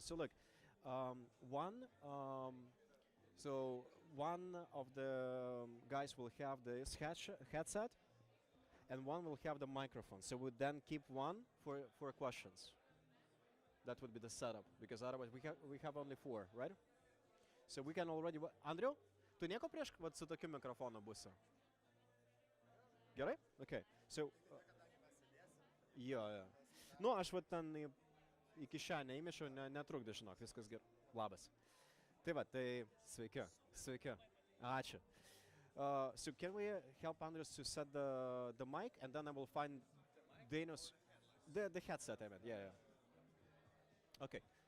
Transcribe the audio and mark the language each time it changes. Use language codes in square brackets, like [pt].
[en] So look, one of the guys will have this headset, and one will have the microphone. So we then keep one for questions. That would be the setup, because otherwise we have only 4, right? So we can already... [lt] Andriu, tu nieko prieš su tokiu mikrofonu būsi? Gerai? [en] Okay. So... [lt] Jo. Nu, aš ten į kišenę įmešiau, netrukdė, žinok, viskas gerai. Labas. Tai va, tai sveiki. Ačiū. [en] So can we help Andrius to set the mic, and then I will find Dainius... The headset, I meant, yeah. Okay.